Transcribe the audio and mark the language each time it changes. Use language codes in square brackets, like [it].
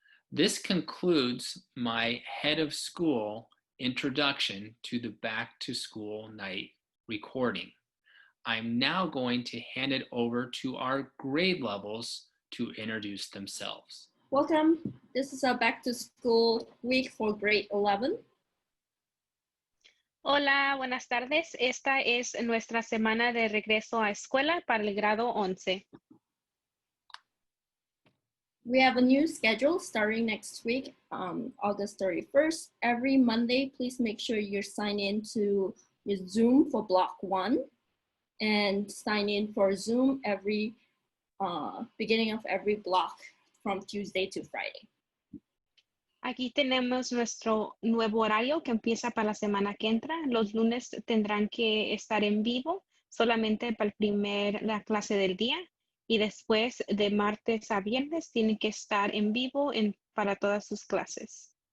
[en] This concludes my head of school introduction to the back to school night recording. I'm now going to hand it over to our grade levels to introduce themselves. Welcome. This is our back to school week for grade 11. [es] Hola, buenas tardes. Esta es nuestra semana de regreso a escuela para el grado 11. [en] We have a new schedule starting next week, August 31st. Every Monday, please make sure you're signed in to your Zoom for block 1 and sign in for Zoom every beginning of every block from Tuesday to Friday. [es] Aquí tenemos nuestro nuevo horario que empieza para la semana que entra. Los lunes tendrán que estar en vivo solamente para la clase del día. Y después de martes a viernes tienen que estar en vivo para todas sus clases.